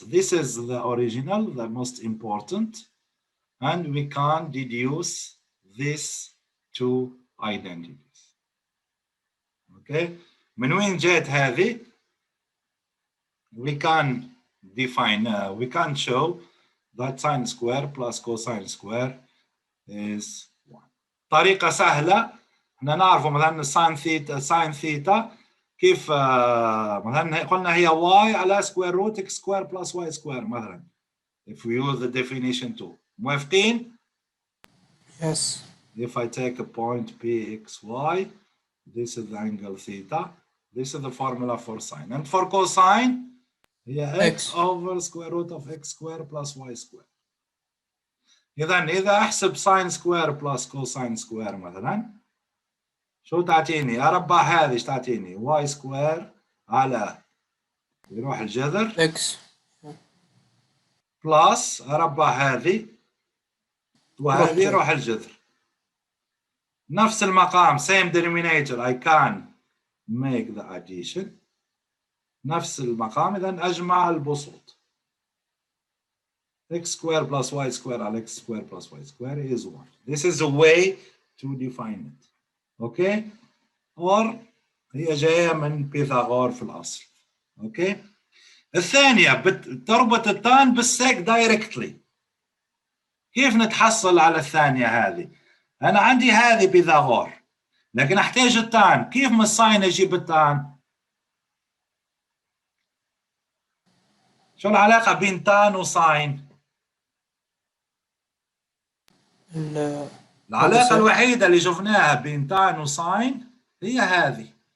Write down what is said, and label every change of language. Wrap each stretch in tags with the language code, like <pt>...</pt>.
<en>This is the original, the most important, and we can deduce these two identities. Okay,</en> <ar>من وين جت هذه؟</ar> <en>We can define, we can show that sine square plus cosine square is 1.</en> <ar>طريقة سهلة، احنا نعرف مثلا ساين ثيتا كيف مثلا قلنا هي y على</ar> <en>square root x square plus y square</en> <ar>مثلا.</ar> <en>If we use the definition too.</en> <ar>موافقين؟</ar> <en>Yes. If I take a point pxy, this is the angle theta, this is the formula for sine. And for cosine, هي x over square root of x square plus y square.</en> <ar>إذا أحسب ساين سكوير بلس كوساين سكوير مثلا، شو تعطيني؟ أربع هذه ايش تعطيني؟ y سكوير على يروح الجذر</ar> <en>X</en> <ar>بلس أربع هذه وهذه يروح الجذر. نفس المقام</ar> <en>same denominator I can make the addition.</en> <ar>نفس المقام إذا أجمع البسط.</ar> <en>x square plus y square على x square plus y square is 1. This is a way to define it. Okay?</en> <ar>or هي جاية من بيثاغور في الأصل.</ar> <en>Okay?</en> <ar>الثانية تربط التان بالسيك دايركتلي. كيف نتحصل على الثانية هذه؟ أنا عندي هذه بيثاغور لكن أحتاج التان، كيف من الساين أجيب التان؟ شو العلاقة بين تان وساين؟ العلاقة الوحيدة اللي شفناها بين تان وساين هي هذه.</ar>